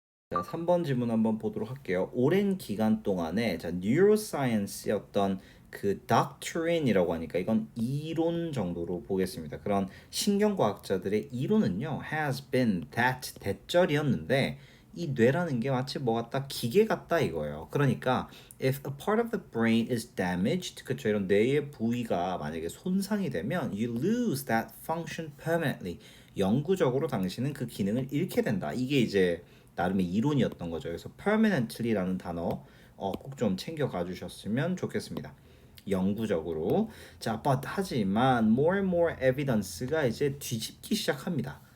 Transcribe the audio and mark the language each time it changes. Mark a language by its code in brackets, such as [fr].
[ko] 자, 3번 질문 한번 보도록 할게요. 오랜 기간 동안에 뉴로사이언스의 어떤 그 doctrine이라고 하니까 이건 이론 정도로 보겠습니다. 그런 신경과학자들의 이론은요, [en] has been that [ko] 대절이었는데 이 뇌라는 게 마치 뭐 같다 기계 같다 이거예요. [en] 그러니까 if a part of the brain is damaged, 그쵸, [ko] 이런 뇌의 부위가 만약에 손상이 되면 [en] you lose that function permanently. [ko] 영구적으로 당신은 그 기능을 잃게 된다. 이게 이제 나름의 이론이었던 거죠. 그래서 permanently라는 단어 꼭 좀 챙겨가 주셨으면 좋겠습니다. 영구적으로. 자, but 하지만 [en] more and more evidence [ko] 가 이제 뒤집기 시작합니다.